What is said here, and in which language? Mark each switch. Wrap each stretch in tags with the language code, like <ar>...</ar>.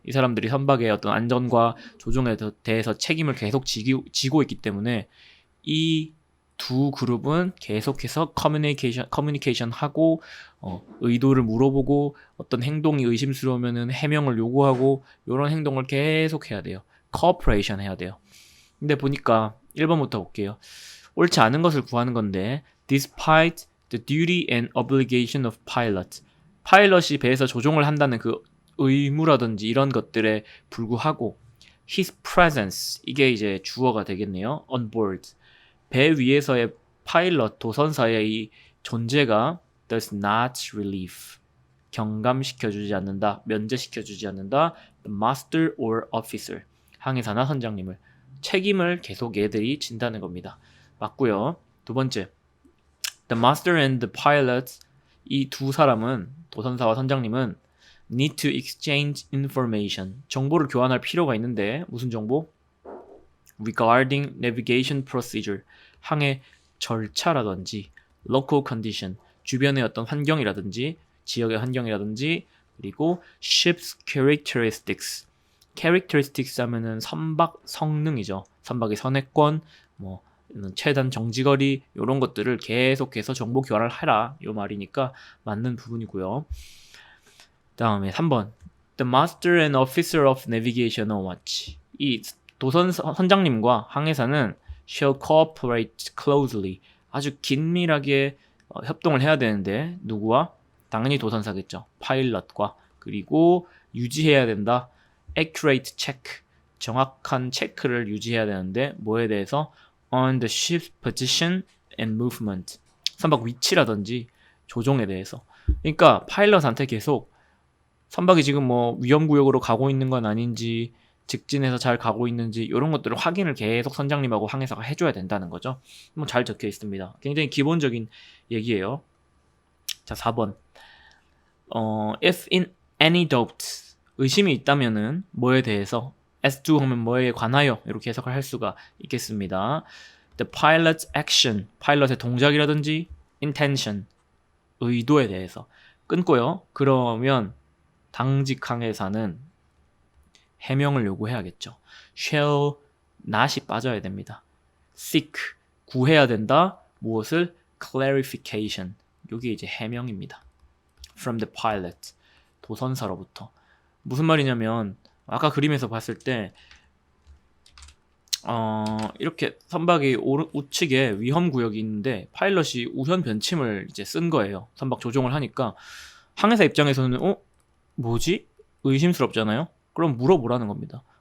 <ko>이 사람들이 선박의 어떤 안전과 조종에 대해서 책임을 계속 지고 있기 때문에 이 두 그룹은 계속해서 커뮤니케이션 하고 의도를 물어보고 어떤 행동이 의심스러우면은 해명을 요구하고 이런 행동을 계속 해야 돼요. 코퍼레이션 해야 돼요. 근데 보니까 1번부터 볼게요. 옳지 않은 것을 구하는 건데</ko> <en>despite the duty and obligation of pilot.</en> <ko>파일럿이 배에서 조종을 한다는 그 의무라든지 이런 것들에 불구하고</ko> <en>his presence,</en> <ko>이게 이제 주어가 되겠네요.</ko> <en>on board.</en> <ko>배 위에서의 파일럿, 도선사의 이 존재가</ko> <en>does not relieve.</en> <ko>경감시켜주지 않는다, 면제시켜주지 않는다.</ko> <en>the master or officer.</en> <ko>항해사나 선장님을. 책임을 계속 얘들이 진다는 겁니다. 맞고요. 두 번째.</ko> <en>The master and the pilot,</en> <ko>이 두 사람은, 도선사와 선장님은</ko> <en>need to exchange information.</en> <ko>정보를 교환할 필요가 있는데 무슨 정보?</ko> <en>regarding navigation procedure.</en> <ko>항해 절차라든지</ko> <en>local condition.</en> <ko>주변의 어떤 환경이라든지 지역의 환경이라든지 그리고</ko> <en>ship's characteristics.</en> <ko>characteristics 하면은 선박 성능이죠. 선박의 선회권, 뭐 최단 정지거리 이런 것들을 계속해서 정보 교환을 해라 이 말이니까 맞는 부분이고요. 다음에 3번</ko> <en>The master and officer of navigation on watch.</en> <ko>이 도선 선장님과 항해사는</ko> <en>shall cooperate closely.</en> <ko>아주 긴밀하게 협동을 해야 되는데 누구와? 당연히 도선사겠죠. 파일럿과. 그리고 유지해야 된다.</ko> <en>accurate check.</en> <ko>정확한 체크를 유지해야 되는데 뭐에 대해서?</ko> <en>on the ship's position and movement.</en> <ko>선박 위치라든지 조종에 대해서. 그러니까 파일럿한테 계속 선박이 지금 뭐 위험구역으로 가고 있는 건 아닌지, 직진해서 잘 가고 있는지 이런 것들을 확인을 계속 선장님하고 항해사가 해줘야 된다는 거죠. 뭐 잘 적혀 있습니다. 굉장히 기본적인 얘기예요. 자, 4번.</ko> <en>If in any doubt,</en> <ko>의심이 있다면은 뭐에 대해서? as to 하면 뭐에 관하여 이렇게 해석을 할 수가 있겠습니다.</ko> <en>The pilot's action,</en> <ko>파일럿의 동작이라든지 intention, 의도에 대해서. 끊고요. 그러면 당직 항해사는 해명을 요구해야겠죠. shall, not이 빠져야 됩니다. seek, 구해야 된다. 무엇을? clarification, 이게 이제 해명입니다.</ko> <en>from the pilot,</en> <ko>도선사로부터. 무슨 말이냐면 아까 그림에서 봤을 때 이렇게 선박이 우측에 위험 구역이 있는데 파일럿이 우현 변침을 이제 쓴 거예요. 선박 조종을 하니까 항해사 입장에서는 뭐지? 의심스럽잖아요. 그럼 물어보라는 겁니다.</ko>